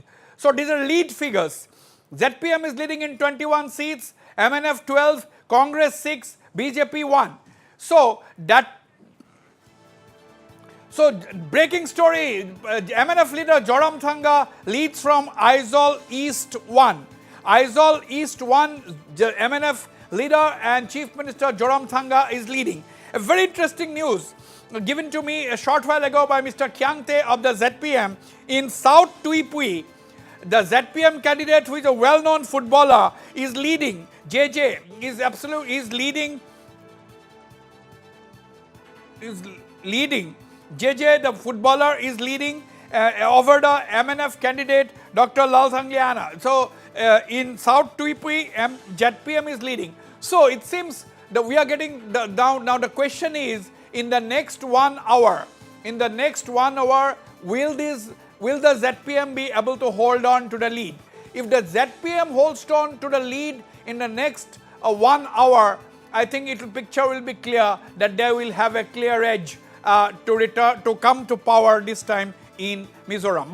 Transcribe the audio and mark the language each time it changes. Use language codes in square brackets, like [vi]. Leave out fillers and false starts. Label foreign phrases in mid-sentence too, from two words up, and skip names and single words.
[en] So these are lead figures. ZPM is leading in 21 seats, MNF 12, Congress 6, BJP 1. So breaking story, MNF leader Joram Thanga leads from Aizawl East 1. Aizawl East 1, MNF leader and Chief Minister Joram Thanga is leading. A very interesting news given to me a short while ago by Mr. Kyangte of the ZPM in South Tuipui. The ZPM candidate, who is a well-known footballer, is leading. JJ is leading. JJ, the footballer, is leading over the MNF candidate, Dr. Lal Sangliana. So in South Tuipui, ZPM is leading. So it seems that we are getting down. Now the question is, in the next 1 hour, will the ZPM be able to hold on to the lead? If the ZPM holds on to the lead in the next 1 hour, I think picture will be clear that they will have a clear edge to come to power this time in Mizoram.